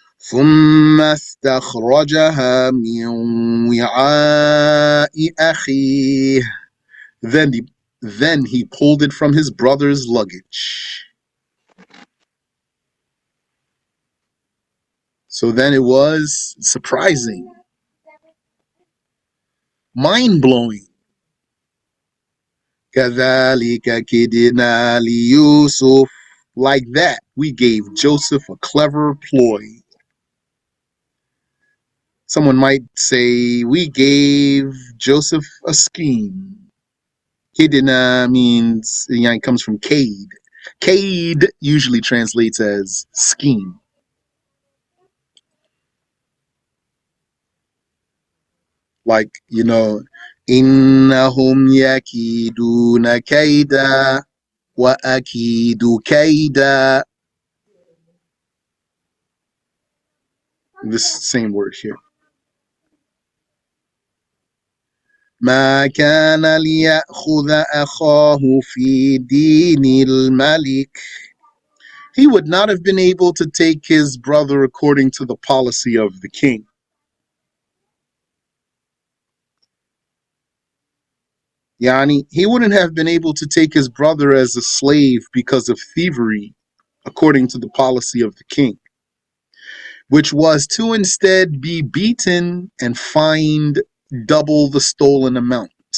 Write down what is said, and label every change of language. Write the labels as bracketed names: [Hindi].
[Arabic] ثم استخرجها من وعاء أخيه. [English] Then he pulled it from his brother's luggage. So then it was surprising, mind-blowing. [Arabic] كذلك كدنا ليوسف. [English] Like that, we gave Joseph a clever ploy. Someone might say, we gave Joseph a scheme. Kidina means, it comes from Cade. Cade usually translates as scheme. Like, [Arabic] إنهم يكيدون كيدا وأكيد كيدا. [English] This same word here. [Arabic] ما كان ليأخذ أخاه في دين الملك. [English] He would not have been able to take his brother according to the policy of the king. He wouldn't have been able to take his brother as a slave because of thievery, according to the policy of the king, which was to instead be beaten and fined double the stolen amount.